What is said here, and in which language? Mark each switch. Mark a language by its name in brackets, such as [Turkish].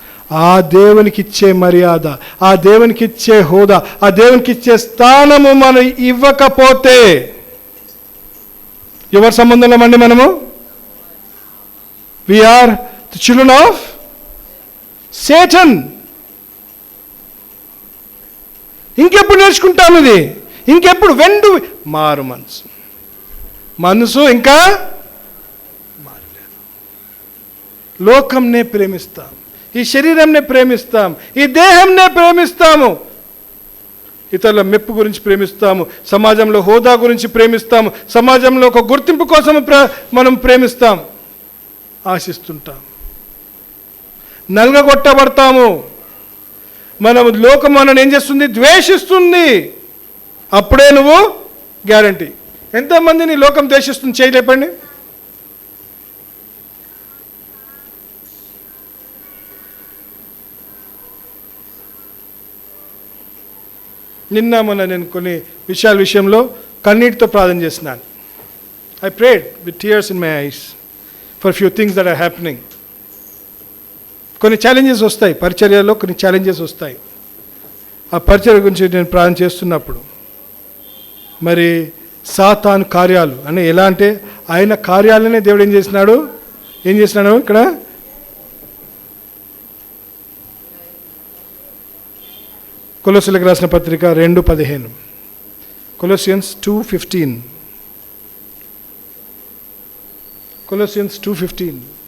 [Telugu] ఆ దేవునికి ఇచ్చే మర్యాద, ఆ దేవునికి ఇచ్చే హోదా, ఆ దేవునికి ఇచ్చే స్థానము మనం ఇవ్వకపోతే ఎవరి సంబంధంలో అండి మనము? [English] We are the children of Satan. [Telugu] ఇంకెప్పుడు నేర్చుకుంటాం ఇది? ఇంకెప్పుడు? వెండు మారు మనసు ఇంకా మారలేదు. లోకంనే ప్రేమిస్తాం, ఈ శరీరంనే ప్రేమిస్తాం, ఈ దేహంనే ప్రేమిస్తాము, ఇతరుల మెప్పు గురించి ప్రేమిస్తాము, సమాజంలో హోదా గురించి ప్రేమిస్తాము, సమాజంలో ఒక గుర్తింపు కోసం మనం ప్రేమిస్తాం, ఆశిస్తుంటాం, నలగగొట్టబడతాము. లోకం మనల్ని ఏం చేస్తుంది? ద్వేషిస్తుంది. అప్పుడే నువ్వు గ్యారంటీ. ఎంతమందిని లోకం ద్వేషిస్తుంది చేయలేపండి. మొన్న నేను కొన్ని విషయంలో కన్నీటితో ప్రార్థన చేస్తున్నాను. [English] I prayed with tears in my eyes for few things that are happening. [Telugu] కొన్ని ఛాలెంజెస్ వస్తాయి, పరిచర్యలో కొన్ని ఛాలెంజెస్ వస్తాయి. ఆ పరిచర్య గురించి నేను ప్రార్థన చేస్తున్నప్పుడు మరి సాతాను కార్యాలు అని ఎలా అంటే ఆయన కార్యాలనే దేవుడు ఏం చేసినాడు ఇక్కడ కొలొస్సీలకు రాసిన పత్రిక 2:15, Colossians 2:15, Colossians 2:15.